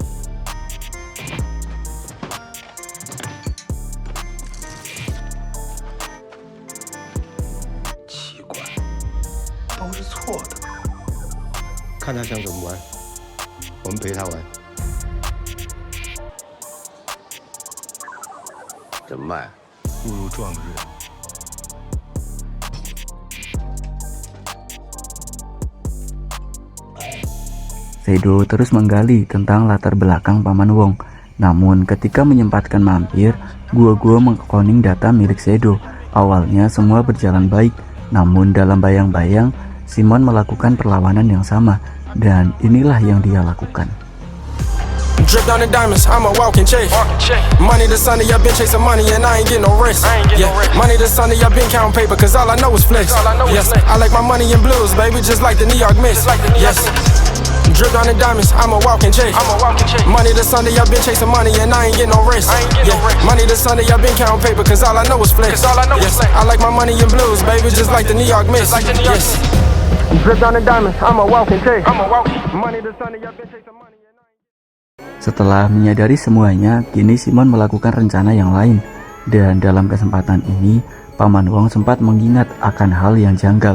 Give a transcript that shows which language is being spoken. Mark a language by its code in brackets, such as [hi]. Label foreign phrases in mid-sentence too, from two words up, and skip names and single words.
[zh] 奇怪，都是错的。看他想怎么玩。我们陪他玩，怎么卖？误入撞日。 [id] Shadow terus menggali tentang latar belakang Paman Wong. Namun ketika menyempatkan mampir, Guo mengkloning data milik Shadow. Awalnya semua berjalan baik, namun dalam bayang-bayang Simon melakukan perlawanan yang sama. Dan inilah yang dia lakukan. [en] Drip down in diamonds, I'm a walking check. Money to Sunday, I've been chasing money and I ain't getting no rest. Money to Sunday, I've been counting paper, cause all I know is flex. Yes, I like my money in blues, baby, just like the New York Mets. Yes. Drip down in diamonds, I'm a walking check. Money to Sunday, I've been chasing money and I ain't getting no rest. Money to Sunday, I've been counting paper, cause all I know is flex. Yes, I like my money in blues, baby, just like the New York Mets. Yes. Drip down in diamonds, I'm a walking check. Money to Sunday, I've been chasing money. [id] Setelah menyadari semuanya, kini Simon melakukan rencana yang lain. Dan dalam kesempatan ini, Paman Wong sempat mengingat akan hal yang janggal.